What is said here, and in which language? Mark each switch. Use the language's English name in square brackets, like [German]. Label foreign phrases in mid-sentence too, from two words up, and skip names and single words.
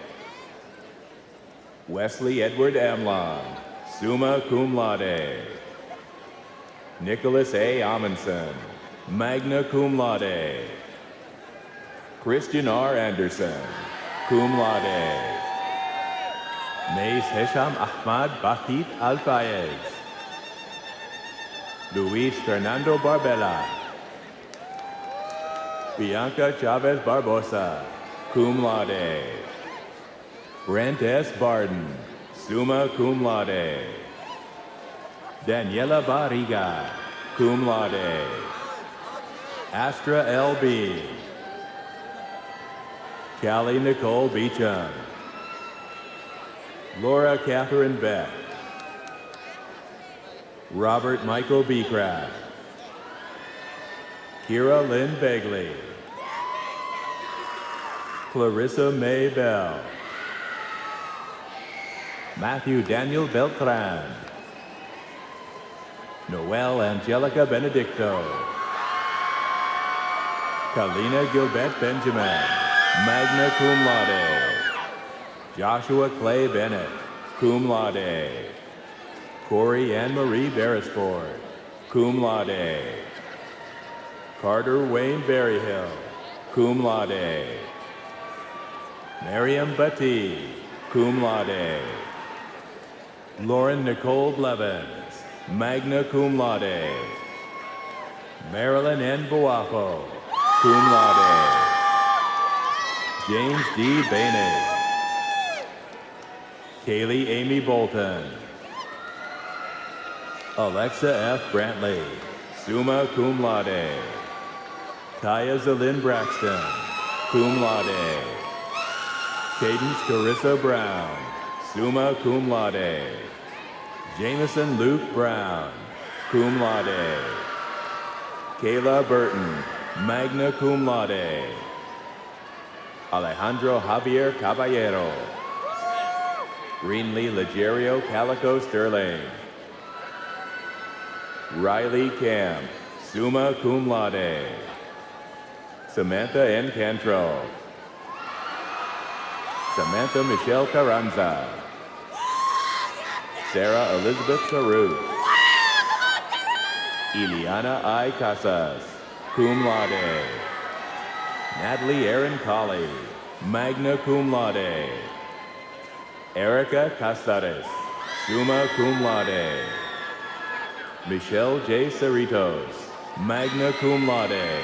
[English] Wesley Edward Amlon, [Latin] summa cum laude. [English] Nicholas A. [Latin] Amundsen, magna cum laude. [English] Christian R. Anderson, [Latin] cum laude. [English] Mace Hesham Ahmad Bakit Al-Fayez. Luis Fernando Barbella. Bianca Chavez Barbosa, [Latin] cum laude. [English] Brent S. Barden, [Latin] summa cum laude. [English] Daniela Barriga, [Latin] cum laude. [English] Astra L.B. Callie Nicole Beecham. Laura Catherine Beck. Robert Michael Beecraft. Kira Lynn Begley. Clarissa May Bell. Matthew Daniel Beltran. Noel Angelica Benedicto. Kalina Gilbert Benjamin, [Latin] magna cum laude. [English] Joshua Clay Bennett, [Latin] cum laude. [English] Corey Anne-Marie Beresford, [Latin] cum laude. [English] Carter Wayne Berryhill, [Latin] cum laude. [English] Miriam Batty, [Latin] cum laude. [English] Lauren Nicole Blevins, [Latin] magna cum laude. [English] Marilyn N. Boafo, [Latin] cum laude. [English] James D. Bainey. Kaylee Amy Bolton. Alexa F. Brantley, [Latin] summa cum laude. [English] Kaya Zalyn Braxton, [Latin] cum laude. [English] Cadence Carissa Brown, [Latin] summa cum laude. [English] Jameson Luke Brown, [Latin] cum laude. [English] Kayla Burton, [Latin] magna cum laude. [English] Alejandro Javier Caballero. Greenlee Legerio Calico Sterling. Riley Camp, [Latin] summa cum laude. [English] Samantha N. Cantrell. Samantha Michelle Carranza. Sarah Elizabeth Caruth. Ileana I. [Latin] Casas, cum laude. [English] Natalie Erin Colley, [Latin] magna cum laude. [English] Erica Casares, [Latin] summa cum laude. [English] Michelle J. [Latin] Cerritos, magna cum laude.